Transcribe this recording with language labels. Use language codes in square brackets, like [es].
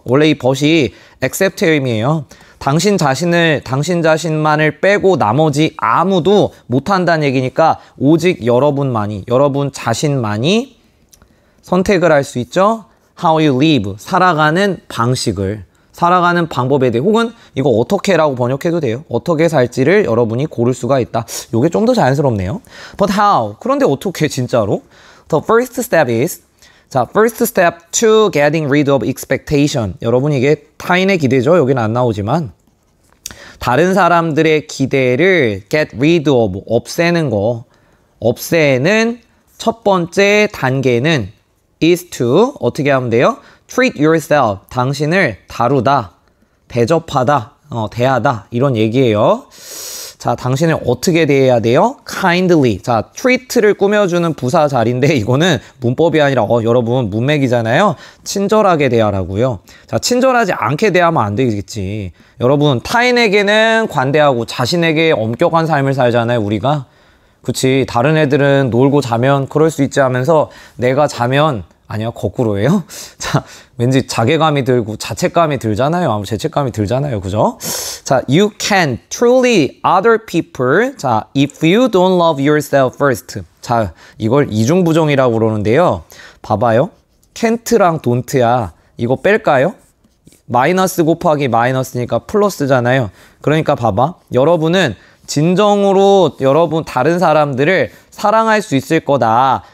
[ko] 원래 이 but이 except의 의미예요. 당신 자신만을 빼고 나머지 아무도 못한다는 얘기니까 오직 여러분만이, 여러분 자신만이 선택을 할 수 있죠. [en] How you live. [ko] 살아가는 방식을. 살아가는 방법에 대해 혹은 이거 어떻게라고 번역해도 돼요. 어떻게 살지를 여러분이 고를 수가 있다. 이게 좀 더 자연스럽네요. [en] But how? [ko] 그런데 어떻게 진짜로? [en] The first step is 자, first step to getting rid of expectation. [ko] 여러분 이게 타인의 기대죠. 여기는 안 나오지만 다른 사람들의 기대를 [en] get rid of, [ko] 없애는 거. 없애는 첫 번째 단계는 [en] is to [ko] 어떻게 하면 돼요? [en] treat yourself. [ko] 당신을 다루다, 대접하다, 대하다 이런 얘기예요. 자, 당신을 어떻게 대해야 돼요? [en] kindly. [ko] 자, treat를 꾸며주는 부사 자리인데 이거는 문법이 아니라 여러분 문맥이잖아요. 친절하게 대하라고요. 자, 친절하지 않게 대하면 안 되겠지. 여러분 타인에게는 관대하고 자신에게 엄격한 삶을 살잖아요. 우리가. 그치. 다른 애들은 놀고 자면 그럴 수 있지 하면서 내가 자면 아니야, 거꾸로예요. 자, 왠지 자괴감이 들고 자책감이 들잖아요. 아무 죄책감이 들잖아요. 그죠? [en] 자, you can truly other people. 자, if you don't love yourself first. [ko] 자, 이걸 이중부정이라고 그러는데요. 봐봐요. can't랑 don't야. 이거 뺄까요? 마이너스 곱하기 마이너스니까 플러스잖아요. 그러니까 봐봐. 여러분은 진정으로 여러분 다른 사람들을 사랑할 수 있을 거다.